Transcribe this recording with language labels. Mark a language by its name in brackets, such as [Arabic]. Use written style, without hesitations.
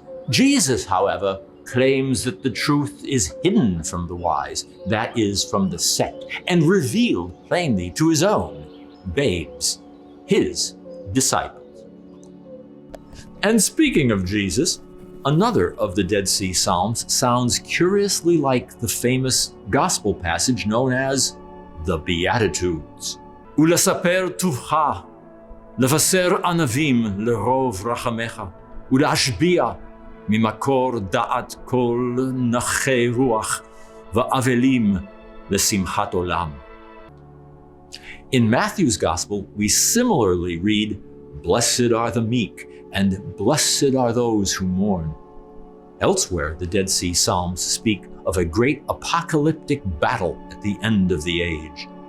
[English] Jesus, however, claims that the truth is hidden from the wise, that is, from the sect, and revealed plainly to his own babes, his disciples. And speaking of Jesus, another of the Dead Sea Psalms sounds curiously like the famous gospel passage known as the Beatitudes. [Hebrew] ולספר טובך, לבשר ענבים לרוב רחמך, ולהשביע ממקור דעת כל נכי רוח, ואבלים לשמחת עולם. [English] In Matthew's Gospel, we similarly read, "Blessed are the meek, and blessed are those who mourn." Elsewhere, the Dead Sea Psalms speak of a great apocalyptic battle at the end of the age.